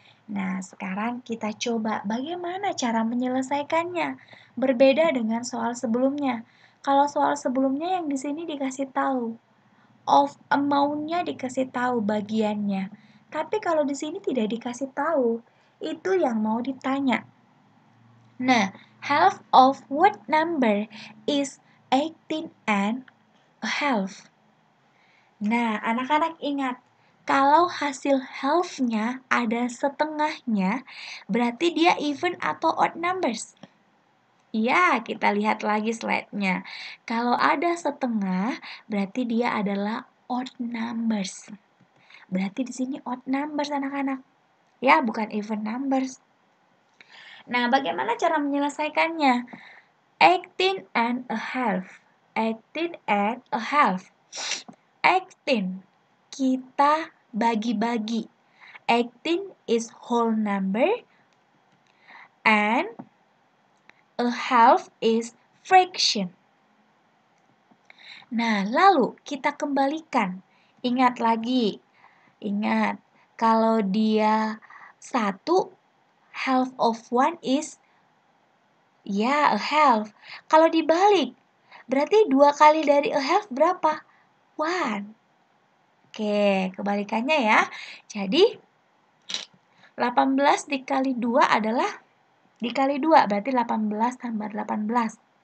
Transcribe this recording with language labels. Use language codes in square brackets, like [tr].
[id] Nah, sekarang kita coba bagaimana cara menyelesaikannya. Berbeda dengan soal sebelumnya. Kalau soal sebelumnya yang di sini dikasih tahu, of amount-nya dikasih tahu bagiannya. Tapi kalau di sini tidak dikasih tahu, itu yang mau ditanya. [en] Nah, half of what number is 18 and a half? [id] Nah, anak-anak ingat, kalau hasil half-nya ada setengahnya, berarti dia even atau odd numbers. Ya, kita lihat lagi slide-nya. Kalau ada setengah, berarti dia adalah odd numbers. Berarti di sini odd numbers anak-anak. Ya, bukan even numbers. Nah, bagaimana cara menyelesaikannya? [en] 18 and a half. 18 and a half. [id] 18 kita bagi-bagi. [en] 18 is whole number and a half is fraction. [id] Nah, lalu kita kembalikan. Ingat lagi. Ingat, kalau dia 1, [en] half of 1 is a half. [id] Kalau dibalik, berarti 2 kali dari a half berapa? 1. Oke, kebalikannya ya. Jadi, 18 dikali 2 adalah dikali 2, berarti 18 tambah 18.